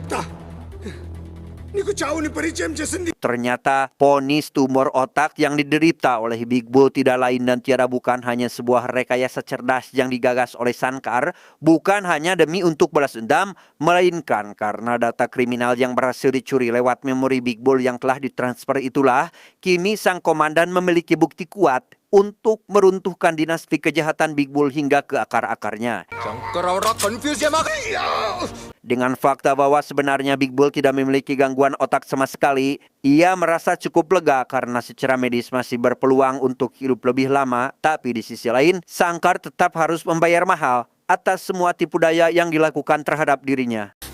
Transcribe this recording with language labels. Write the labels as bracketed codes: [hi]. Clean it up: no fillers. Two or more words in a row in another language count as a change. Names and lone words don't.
[id] Ternyata vonis tumor otak yang diderita oleh Big Bull tidak lain dan tiada bukan hanya sebuah rekayasa cerdas yang digagas oleh Sangkar, bukan hanya demi untuk balas dendam, melainkan karena data kriminal yang berhasil dicuri lewat memori Big Bull yang telah ditransfer itulah, kini sang komandan memiliki bukti kuat untuk meruntuhkan dinasti kejahatan Big Bull hingga ke akar-akarnya. [te] శంకర్ అవరా కన్ఫ్యూజ్ చేయమాక. [id] Dengan fakta bahwa sebenarnya Big Bull tidak memiliki gangguan otak sama sekali, ia merasa cukup lega karena secara medis masih berpeluang untuk hidup lebih lama. Tapi di sisi lain, Sangkar tetap harus membayar mahal atas semua tipu daya yang dilakukan terhadap dirinya.